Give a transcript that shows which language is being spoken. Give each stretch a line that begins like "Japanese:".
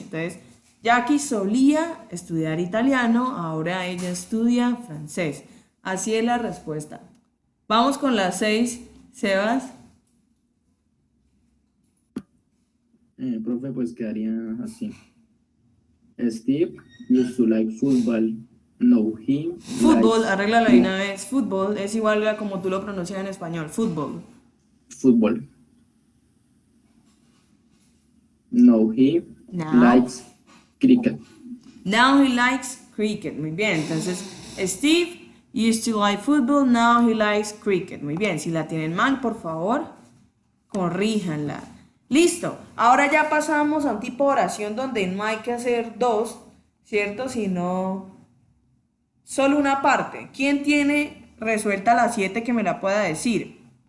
Spanish: Entonces, Jackie solía estudiar italiano. Ahora ella estudia francés. Así es la respuesta. Vamos con las 6, Sebas. Profe, pues quedaría así.
English: Steve used to like football. No, he
Spanish: Fútbol,
English: likes
Spanish: arréglala de una vez. Fútbol es igual a como tú lo pronuncias en español. Fútbol.
English: football. No, he Now. likes cricket. Now he likes cricket.
Spanish: Muy bien. Entonces,
English: Steve used to like football. Now he likes cricket.
Spanish: Muy bien. Si la tienen mal, por favor, corríjanla. Listo. Ahora ya pasamos a un tipo de oración donde no hay que hacer dos, ¿cierto? Sino solo una parte. ¿Quién tiene resuelta la 7 que me la pueda decir?